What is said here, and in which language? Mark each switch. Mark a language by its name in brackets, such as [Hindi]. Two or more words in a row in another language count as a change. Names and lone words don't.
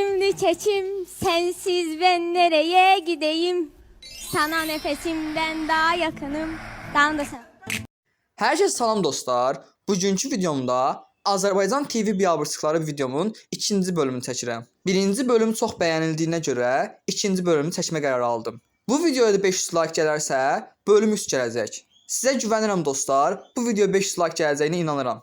[Turkish] Çilemi çeçim, sensiz ben nereye gideyim? Sana nefesimden daha yakınım. Daha da sen. [Azerbaijani] Hər kəs salam dostlar. Bugünkü videomda Azərbaycan TV biabırçıqları videomun ikinci bölümünü çəkirəm. Birinci bölüm çox bəyənildiyinə görə ikinci bölümü çəkmə qərarı aldım. Bu videoya da 500 like gələrsə, bölüm 3 gələcək. Sizə güvənirəm dostlar. Bu videoya 500 like gələcəyinə inanıram.